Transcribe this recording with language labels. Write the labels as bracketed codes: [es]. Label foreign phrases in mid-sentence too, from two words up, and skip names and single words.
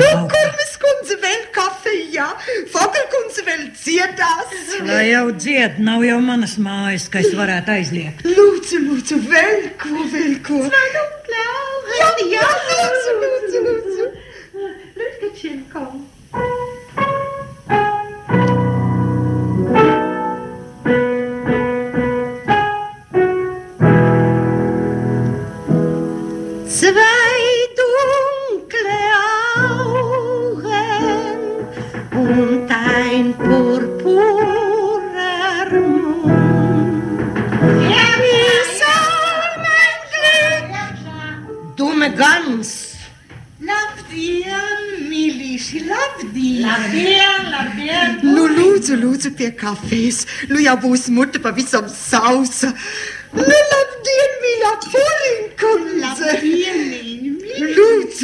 [lv] Kurmis kundze vēl kafejā, Fogelkundze vēl dziedās. Lai jau dzied, nav jau manas mājas, ka es varētu aizliegt. Lūdzu, vēl ko. Jā, lūdzu. Lutkačenko. [de] Zwei dunkle Augen und ein purpurer Mund. Wie soll mein Glück? Dumme Gans. [lv] Labdien, mīļīši, labdien. Nu, lūdzu pie kafijas. Nu, jau būs mute pavisam sausa. Nu, labdien, mīļā Fogelkundze. Lūdzu.